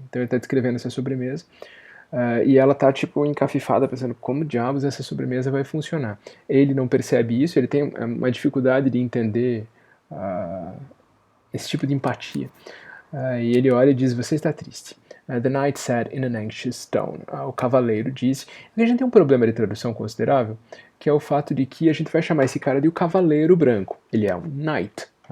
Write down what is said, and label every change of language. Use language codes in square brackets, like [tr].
[pt] Então ele está descrevendo essa sobremesa, e ela tá tipo encafifada pensando como diabos essa sobremesa vai funcionar. Ele não percebe isso, ele tem uma dificuldade de entender esse tipo de empatia. E ele olha e diz: "Você está triste." [en] "The knight said in an anxious tone." [pt] O cavaleiro disse. E a gente tem um problema de tradução considerável, que é o fato de que a gente vai chamar esse cara de o Cavaleiro Branco. Ele é um knight.